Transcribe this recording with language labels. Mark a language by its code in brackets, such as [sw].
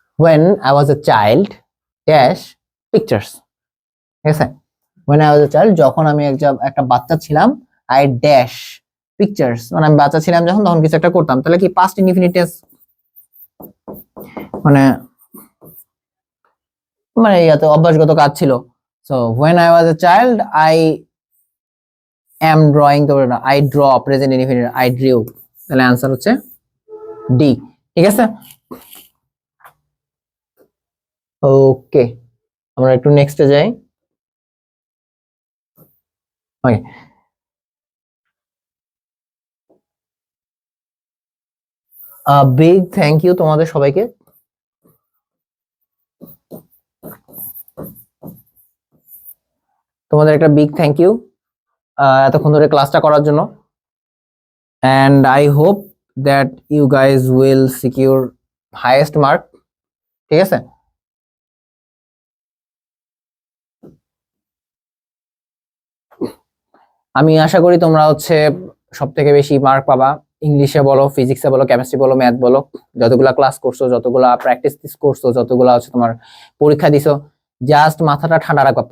[en] When I was a child, dash pictures. [bn] ঠিক আছে, [en] when I was a child, [bn] যখন আমি একটা বাচ্চা ছিলাম, [en] I dash pictures, [bn] মানে আমি বাচ্চা ছিলাম যখন, তখন কিছু একটা করতাম। তাহলে কি [en] past indefinite tense, [bn] মানে মানে ইয়াতে অভ্যাসগত কাজ ছিল। [en] So when I was a child, I am drawing, [bn] তো না, [en] I draw, present indefinite, I drew। [bn] তাহলে आंसर হচ্ছে D। ঠিক আছে, ওকে, আমরা একটু নেক্সটে যাই। ওকে, [en] big thank you [bn] তোমাদের সবাইকে। তোমাদের একটা [en] big thank you [bn] এতক্ষণ ধরে ক্লাসটা করার জন্য। [en] and I hope that you guys will secure highest mark। [bn] ঠিক আছে, আমি আশা করি তোমরা হচ্ছে সব থেকে বেশি মার্ক পাবা। ইংলিশে বলো, ফিজিক্সে বলো, কেমিস্ট্রি বলো, ম্যাথ বলো, যতগুলা ক্লাস করছো, যতগুলা প্র্যাকটিস করছো, যতগুলা হচ্ছে তোমার পরীক্ষা দিছো, জাস্ট মাথাটা ঠান্ডা রাখবা।